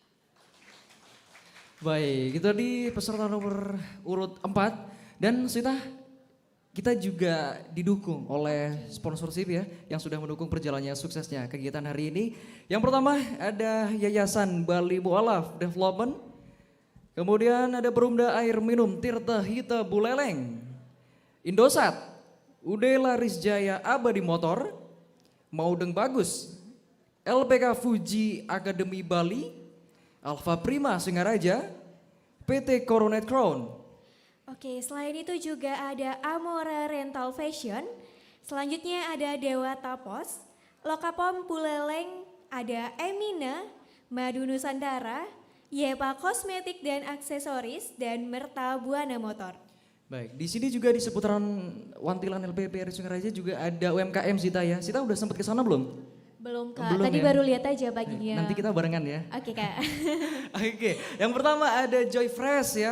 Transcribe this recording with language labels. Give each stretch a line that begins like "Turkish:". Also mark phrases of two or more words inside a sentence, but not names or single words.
Indonesian: Baik, itu tadi peserta nomor urut 4 dan kita juga didukung oleh sponsorship ya yang sudah mendukung perjalanannya suksesnya kegiatan hari ini. Yang pertama ada Yayasan Bali Mualaf Development. Kemudian ada Perumda Air Minum Tirta Hita Buleleng. Indosat, Ude Laris Jaya Abadi Motor, Maudeng Bagus, LPK Fuji Akademi Bali, Alfa Prima Singaraja, PT Coronet Crown. Oke, selain itu juga ada Amora Rental Fashion, Selanjutnya ada Dewa Tapos, Lokapom Buleleng, ada Emina, Madu Nusantara, Yepa Kosmetik dan Aksesoris, dan Merta Buana Motor. Baik, di sini juga di seputaran Wantilan LPP RRI Singaraja juga ada UMKM Sita ya. Sita udah sempat ke sana belum? Belum Kak, Belum tadi ya? baru lihat aja paginya. Nanti kita barengan ya. Oke Kak. Oke, yang pertama ada Joy Fresh ya.